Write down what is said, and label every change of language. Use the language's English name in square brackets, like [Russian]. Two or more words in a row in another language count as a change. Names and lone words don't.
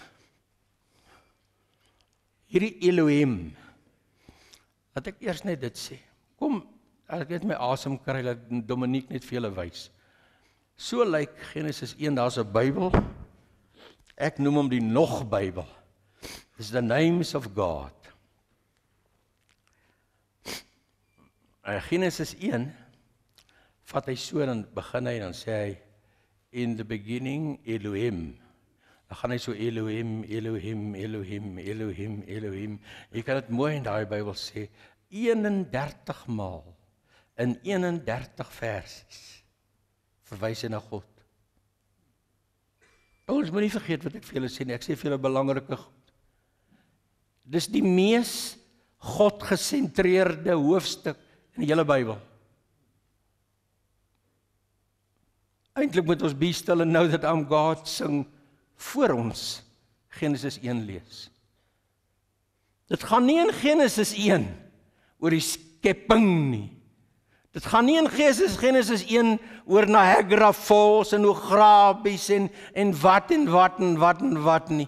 [Afrikaans] Hierdie Elohim. Laat ek eers net dit sê. Kom, ek net my asem kry, dat Dominique net vir julle wys. So lyk Genesis 1, daar's 'n Bybel. Ek noem hom die nog Bybel. Dis [English] the names of God. [Afrikaans] Genesis 1, vat hy so, dan begin hy, dan sê hy, [English] in the beginning Elohim. [Afrikaans] Dan gaan hy so Elohim, Elohim, Elohim, Elohim, Elohim. Jy kan dit mooi in daai Bybel sê, 31 maal in 31 versies verwys hy na God. Ons moet nie vergeet wat ek vir julle sê nie, ek sê vir julle belangrike goed. Dis die mees God-gesentreerde hoofstuk in die hele Bybel. Eintlik moet ons [English] be still and know that I'm God [Afrikaans] sing voor ons Genesis 1 lees. Dit gaan nie in Genesis 1 oor die skepping nie. Dit gaan nie in Genesis 1 oor Niagara Falls en Ograbies en wat nie.